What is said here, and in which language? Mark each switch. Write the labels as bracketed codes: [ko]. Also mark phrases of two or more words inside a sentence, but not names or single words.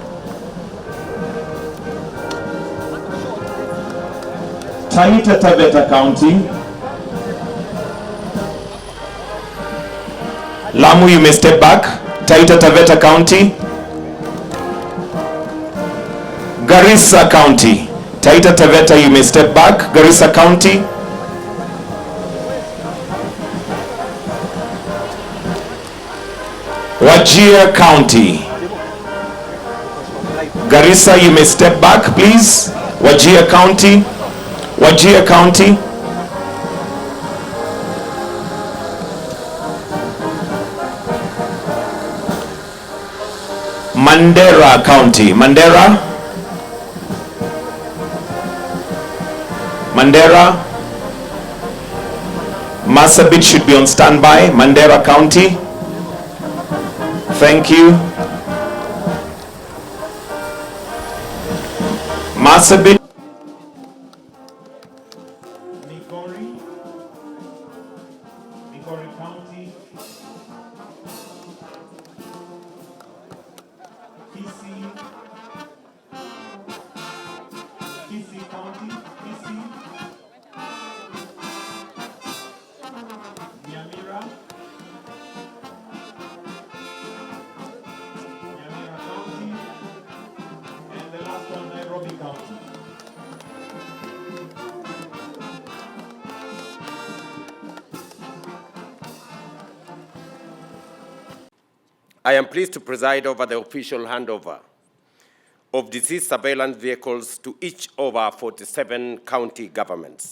[en] Taita Taveta County. Lamu, you may step back. Taita Taveta County. Garissa County. Taita Taveta, you may step back. Garissa County. Wajir County. Garissa, you may step back, please. Wajir County. Wajir County. Mandera County. Mandera. Mandera. Marsabit should be on standby. Mandera County. Thank you. Marsabit. Migori County. Kisii County. Kisii. Nyamira. Nyamira County. And the last one, Nairobi County. I am pleased to preside over the official handover of disease surveillance vehicles to each of our 47 county governments.